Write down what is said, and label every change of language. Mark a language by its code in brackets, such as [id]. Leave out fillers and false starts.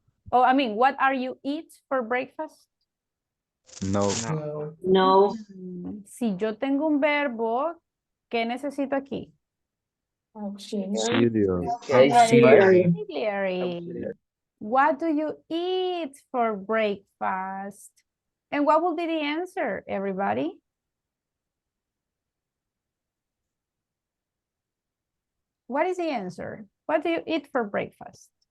[en] Oh, I mean, what are you eat for breakfast? No. No. No. [es] Si yo tengo un verbo, ¿qué necesito aquí? [en] Auxiliary. Auxiliary. Auxiliary. What do you eat for breakfast? And what will be the answer, everybody? What is the answer? What do you eat for breakfast?